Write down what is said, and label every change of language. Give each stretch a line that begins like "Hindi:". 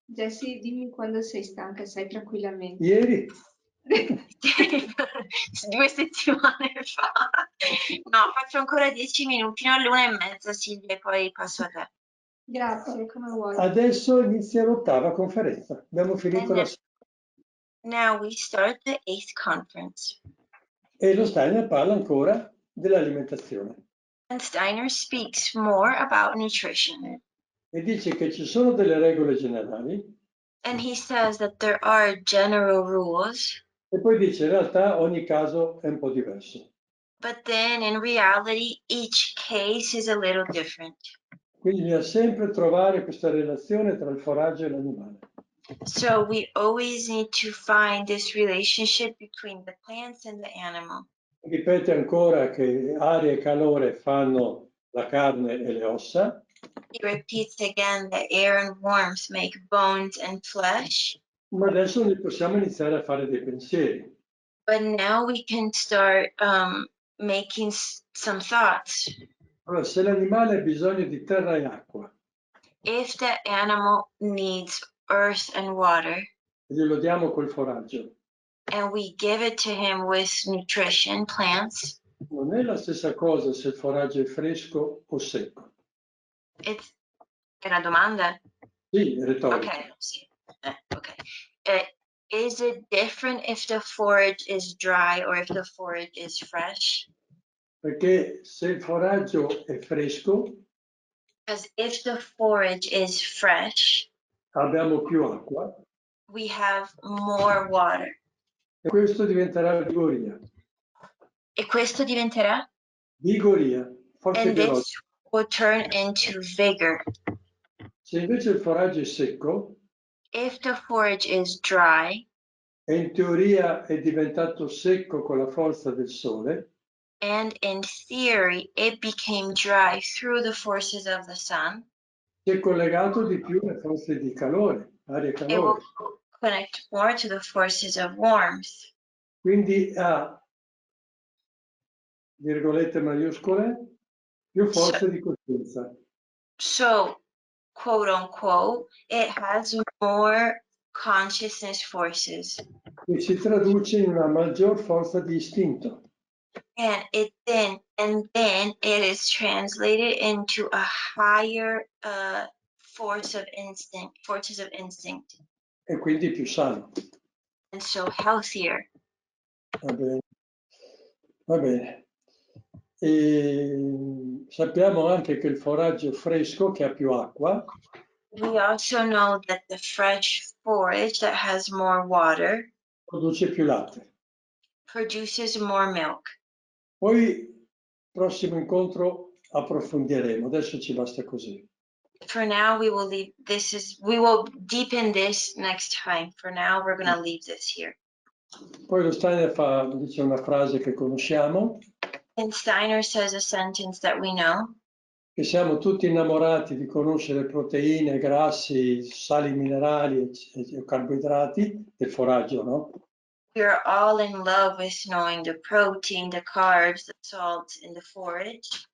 Italian: Jessie, dimmi quando sei stanca, sai tranquillamente. Ieri? 2 settimane fa. No, faccio ancora 10 minuti, no, all'1:30, Silvia, e poi passo a te. Grazie, come vuoi. Adesso inizia l'8ª conferenza. Abbiamo finito la
English: Now we start the 8th conference.
Italian: E lo Steiner parla ancora dell'alimentazione.
English: And Steiner speaks more about nutrition.
Italian: E dice che ci sono delle regole generali.
English: And he says that there are general rules.
Italian: E poi dice in realtà ogni caso è un po' diverso.
English: But then in reality, each case is a little different.
Italian: Quindi bisogna sempre trovare questa relazione tra il foraggio e l'animale.
English: So we always need to find this relationship between the plants and the animal.
Italian: Ripete ancora che aria e calore fanno la carne e le ossa.
English: He repeats again that air and warmth make bones and flesh.
Italian: Ma adesso noi possiamo iniziare a fare dei pensieri.
English: But now we can start making some thoughts.
Italian: Allora, se l'animale ha bisogno di terra e acqua,
English: If the animal needs earth and water,
Italian: glielo diamo col foraggio,
English: and we give it to him with nutrition, plants,
Italian: non è la stessa cosa se il foraggio è fresco o secco.
English: it's
Italian: una domanda. Sì, è retorico. Okay, sì. Okay.
English: Is it different if the forage is dry or if the forage is fresh?
Italian: Perché se il foraggio è fresco,
English: Because if the forage is fresh,
Italian: abbiamo più acqua
English: we have more water.
Italian: e questo diventerà vigoria. E questo diventerà? Vigoria, forza
English: And
Italian: biologica.
English: this will turn into vigor.
Italian: Se invece il foraggio è secco,
English: If the forage is dry,
Italian: e in teoria è diventato secco con la forza del sole,
English: and in theory it became dry through the forces of the sun,
Italian: si è collegato di più alle forze di calore, aria e
English: it will
Italian: calore.
English: connect more to the forces of warmth.
Italian: Quindi ha, virgolette maiuscole, più forze di coscienza.
English: So, quote unquote, it has more consciousness forces.
Italian: E si traduce in una maggior forza di istinto.
English: And then it is translated into a higher forces of instinct.
Italian: E quindi più sano.
English: And so healthier.
Italian: Va bene. Va bene. E sappiamo anche che il foraggio fresco, che ha più acqua,
English: We also know that the fresh forage that has more water
Italian: produce più latte.
English: produces more milk.
Italian: Poi, prossimo incontro, approfondiremo. Adesso ci basta così.
English: For now, we will deepen this next time. For now, we're going to leave this here.
Italian: Poi lo Steiner dice una frase che conosciamo,
English: And Steiner says a sentence that we know,
Italian: che siamo tutti innamorati di conoscere proteine, grassi, sali minerali e carboidrati del foraggio, no?
English: we are all in love with knowing the protein, the carbs, the salts in the forage.